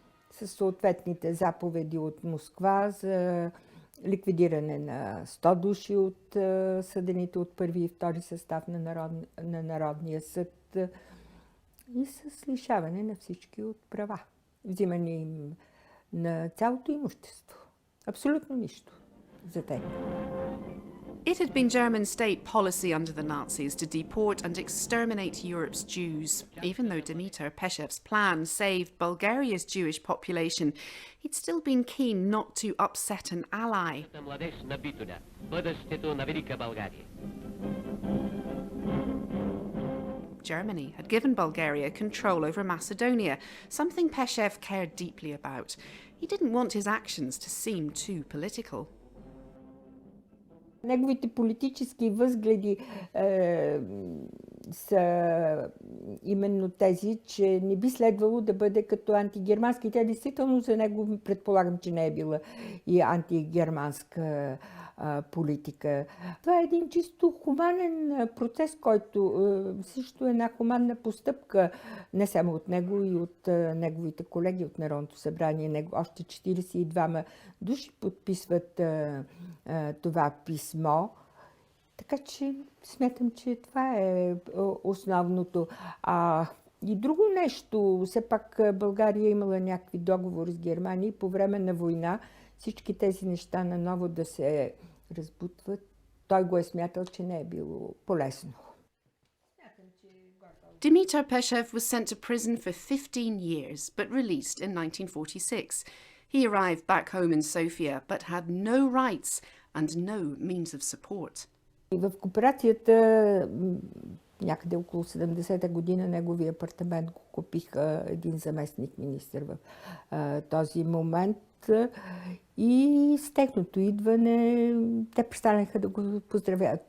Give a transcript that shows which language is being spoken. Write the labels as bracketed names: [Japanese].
[Bulgarian] С съответните заповеди от Москва за ликвидиране на 100 души от съдените от първи и втори състав на Народния съд и с лишаване на всички от права. Взимане им на цялото имущество. Абсолютно нищо за теб. [English] It had been German state policy under the Nazis to deport and exterminate Europe's Jews. Even though Dimitar Peshev's plan saved Bulgaria's Jewish population, he'd still been keen not to upset an ally. Germany had given Bulgaria control over Macedonia, something Peshev cared deeply about. He didn't want his actions to seem too political. [Bulgarian] Неговите политически възгледи са именно тези, че не би следвало да бъде като антигермански. Тя действително за него предполагам, че не е била и антигерманска политика. Това е един чисто хуманен процес, който също е една хуманна постъпка, не само от него и от неговите колеги от Народното събрание. Още 42 души подписват това писмо. Така че смятам, че това е основното. И друго нещо, все пак България имала някакви договори с Германия и по време на война всички тези неща наново да се разбутват. Той го е смятал, че не е било полезно. [English] Dimitar Peshev was sent to prison for 15 years, but released in 1946. He arrived back home in Sofia, but had no rights and no means of support. [Bulgarian] В кооперацията някъде около 70-та година неговия апартамент го купиха един заместник министър в този момент. И с техното идване те престанаха да го поздравяват.